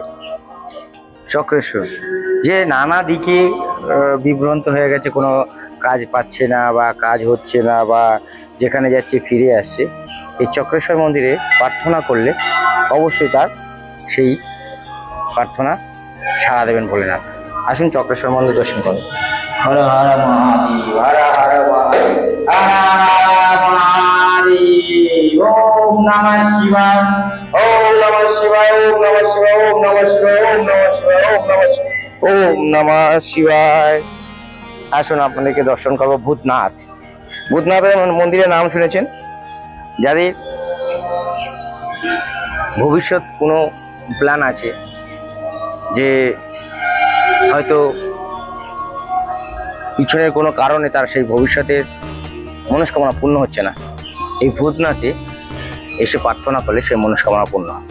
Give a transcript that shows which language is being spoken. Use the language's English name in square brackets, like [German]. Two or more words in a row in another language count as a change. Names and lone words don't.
[Bangla] চক্রেশ্বর যে নানা দিকে বিভ্রান্ত হয়ে গেছে, কোনো কাজ পাচ্ছে না বা কাজ হচ্ছে না বা যেখানে যাচ্ছে ফিরে আসছে, এই চক্রেশ্বর মন্দিরে প্রার্থনা করলে অবশ্যই তার সেই প্রার্থনা সাড়া দেবেন ভোলেনাথ। আসুন চক্রেশ্বর মন্দির দর্শন করুন। হর হর মহাদেব, হর হর মহাদেব, [Sanskrit] ওম নমঃ শিবায়, ওম নমঃ শিবায়, ওম নমঃ শিবায়, ওম নমঃ শিবায়, ওম নমঃ শিবায়, ওম নমঃ শিবায়, ওম নমঃ শিবায়। [Bangla] আসুন আপনাদেরকে দর্শন করবো ভূতনাথ। ভূতনাথের মন্দিরের নাম শুনেছেন? যাদের ভবিষ্যৎ কোনো প্ল্যান আছে যে হয়তো পিছনের কোনো কারণে তার সেই ভবিষ্যতের মনস্কামনা পূর্ণ হচ্ছে না, এই ভূতনাথে এসে প্রার্থনা করলে সেই মনস্কামনা পূর্ণ হয়।